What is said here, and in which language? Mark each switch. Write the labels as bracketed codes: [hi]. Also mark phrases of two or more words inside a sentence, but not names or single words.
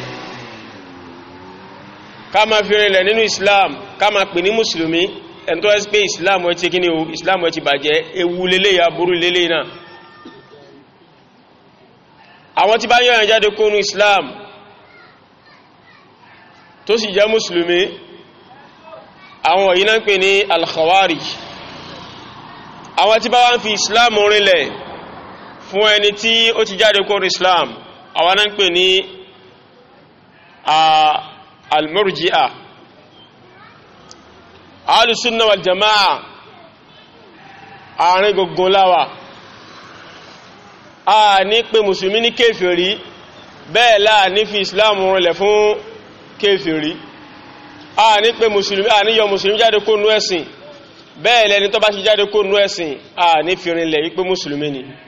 [yo] ká máa fi rinlẹ̀ nínú Islam ká máa pè ní mùsùlùmí ẹni tó ẹ́sì pé Islam ẹ̀ ti kí ni o Islam ẹ̀ ti bàjẹ́ ewu lélẹ̀ aburú lélẹ̀ náà àwọn tí bá yọ̀yàn jáde kó nú Islam tó sì jẹ́ mùsùlùmí àwọn yìí náà ń pè ní al-Khawarij àwọn tí bá wá ń fi Islam rinlẹ̀ fún ẹni tí ó ti jáde kó nú Islam àwọn náà ń pè ní al-Murji'ah Ahlus-Sunnah wal-Jama'ah àárín gbogbo láwà a ní pé mùsùlùmí ní kéfèrí bẹ́ẹ̀ láà ní fi Islam rinlẹ̀ fún kéfèrí a ní pé mùsùlùmí a ní yọ mùsùlùmí jáde kó nú ẹ̀sìn bẹ́ẹ̀ lẹni tó bá ti jáde kó nú ẹ̀sìn a ní fi rinlẹ̀ wípé mùsùlùmí ni